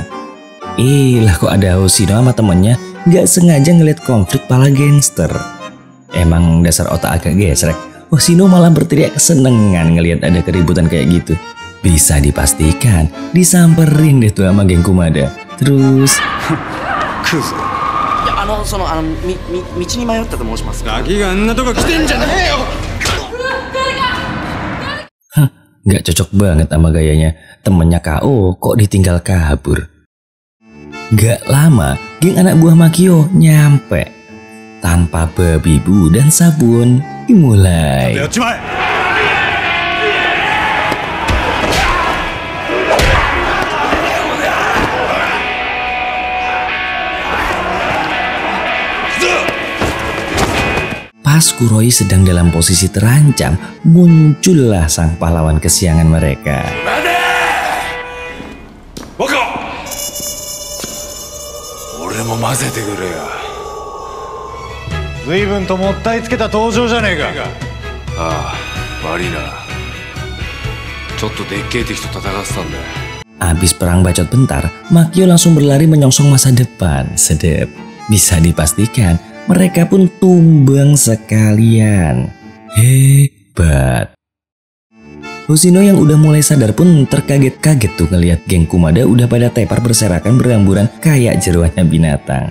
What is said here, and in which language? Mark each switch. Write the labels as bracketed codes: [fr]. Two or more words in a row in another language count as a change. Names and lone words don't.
[id] Lah kok ada Hoshino sama temennya nggak sengaja ngeliat konflik pala gangster. Emang dasar otak agak gesrek. Hoshino malah berteriak kesenengan ngeliat ada keributan kayak gitu. Bisa dipastikan disamperin deh tuh sama geng Kumada. Terus [ja] 道に迷ったと申します。ガキがあんなとこ来てんじゃねえよ。 [id] Gak cocok banget sama gayanya. Temennya KO kok ditinggal kabur. Gak lama, geng anak buah Makio nyampe. Tanpa babi bu dan sabun, dimulai. Pas Kuroi sedang dalam posisi terancam, muncullah sang pahlawan kesiangan mereka. [ja] Boko! 俺も混ぜてくれや. 随分ともったいつけた登場じゃねえか。ああ、悪いな。ちょっとでっけえ敵と戦ってたんだよ。 [id] Abis perang bacot bentar, Makio langsung berlari menyongsong masa depan. Sedep. Bisa dipastikan mereka pun tumbang sekalian. Hebat. Hoshino yang udah mulai sadar pun terkaget-kaget tuh ngeliat geng Kumada udah pada tepar berserakan berhamburan kayak jeroannya binatang.